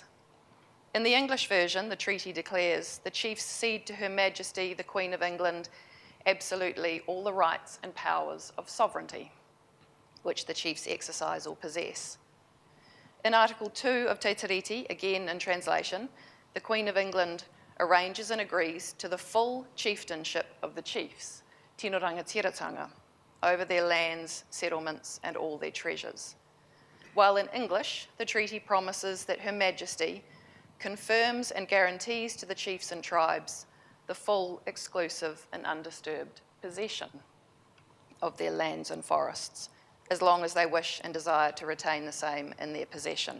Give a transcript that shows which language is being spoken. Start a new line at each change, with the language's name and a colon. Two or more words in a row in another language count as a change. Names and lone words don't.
English: In the English version, the treaty declares the chiefs cede to Her Majesty, the Queen of England, absolutely all the rights and powers of sovereignty, which the chiefs exercise or possess. In Article 2 of Te Tiriti, again in translation, the Queen of England arranges and agrees to the full chieftainship of the chiefs,
Māori: tino rangatiratanga,
English: over their lands, settlements, and all their treasures. While in English, the treaty promises that Her Majesty confirms and guarantees to the chiefs and tribes the full, exclusive, and undisturbed possession of their lands and forests, as long as they wish and desire to retain the same in their possession.